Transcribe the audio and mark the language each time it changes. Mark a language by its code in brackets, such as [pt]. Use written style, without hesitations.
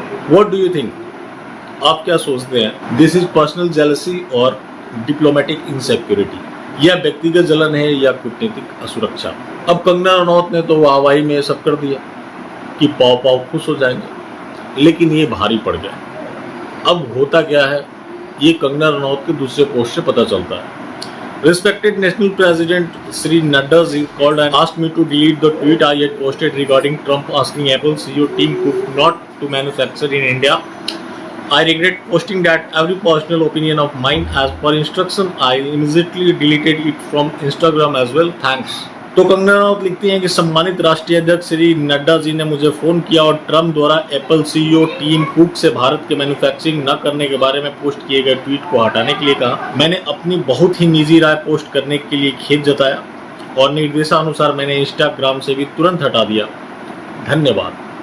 [en] what do you think, [hi] आप क्या सोचते हैं? [en] this is personal jealousy और diplomatic insecurity, [hi] या व्यक्तिगत जलन है या कूटनीतिक असुरक्षा। अब कंगना रनौत ने तो वाहवाही में सब कर दिया कि पाव पाव खुश हो जाएंगे, लेकिन ये भारी पड़ गया। अब होता क्या है, ये कंगना रनौत के दूसरे पोस्ट से पता चलता है। [en] Respected National President Sri Nadda ji called and asked me to delete the tweet I had posted regarding Trump asking Apple CEO Tim Cook not to manufacture in India. I regret posting that. Every personal opinion of mine as per instruction. I immediately deleted it from Instagram as well. Thanks. [hi] तो कंगना रनौत लिखती हैं कि सम्मानित राष्ट्रीय अध्यक्ष श्री नड्डा जी ने मुझे phone किया और ट्रम्प द्वारा एप्पल सीईओ टीम कुक से भारत के मैन्युफैक्चरिंग न करने के बारे में पोस्ट किए गए ट्वीट को हटाने के लिए कहा। मैंने अपनी बहुत ही निजी राय पोस्ट करने के लिए खेद जताया और निर्देशानुसार मैंने इंस्टाग्राम से भी तुरंत हटा दिया। धन्यवाद।